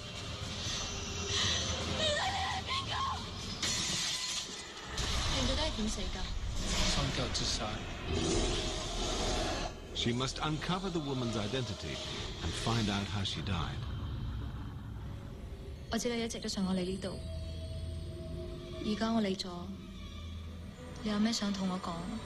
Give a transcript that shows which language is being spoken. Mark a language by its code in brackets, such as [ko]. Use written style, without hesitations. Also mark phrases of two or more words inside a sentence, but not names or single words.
[en] She must uncover the woman's identity and find out how she died. [yue] 我知你一直都想我嚟呢度，而家我嚟咗，你有咩想同我講？